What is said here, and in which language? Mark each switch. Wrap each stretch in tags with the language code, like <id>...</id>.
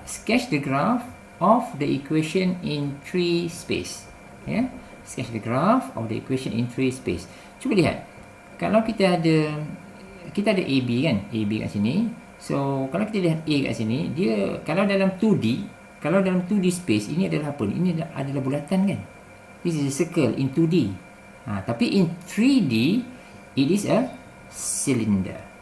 <en>Sketch the graph of the equation in 3 space. Sketch the graph of the equation in 3 space.</en> <ms>Cuba lihat. Kalau kita ada AB kan, AB kat sini. So kalau kita lihat A kat sini, dia kalau dalam</ms> <en>2D space,</en> <ms>ini adalah apa? Ini adalah bulatan kan.</ms> <en>This is a circle in 2D.</en> <ms>Tapi</ms> <en>in 3D, it is a cylinder.</en>